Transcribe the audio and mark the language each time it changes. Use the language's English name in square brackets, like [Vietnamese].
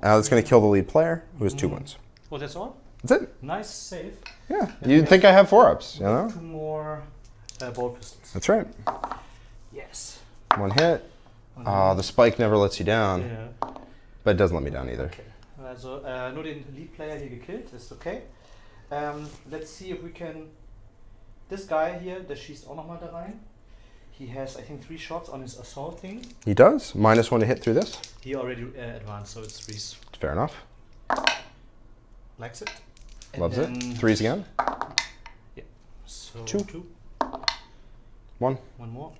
[English] Now that's going to kill the lead player, who has 2 wins. Oh, that's all. That's it. Nice save. Yeah. You'd think I have 4 ups, you know? 2 more bolt pistols. That's right. Yes. 1 hit. The spike never lets you down, Yeah. but it doesn't let me down either. Okay. [German] Also nur den Lead Player hier gekillt, ist okay. [English] Let's see if we can. This guy here, [German] der schießt auch nochmal da rein. [English] He has, I think, 3 shots on his assault thing. He does. -1 to hit through this. He already advanced, so it's 3s. Fair enough. Likes it. And Loves it. 3s again. Yeah. So 2. 1. 1 more.